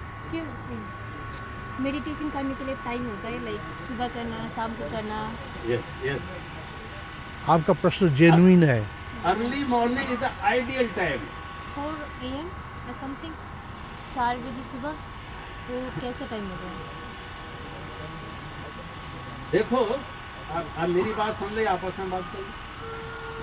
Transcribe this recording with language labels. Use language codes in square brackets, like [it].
[hi] क्यों मेडिटेशन करने के लिए टाइम होता है, लाइक सुबह करना, शाम को करना? [en] Yes. [hi] आपका प्रश्न जेन्युइन है। [en] Early morning is the ideal time. [hi] 4 AM या समथिंग, 4 बजे सुबह, वो कैसे टाइम होता है? देखो, अब मेरी बात सुन ले, आपस में बात करो।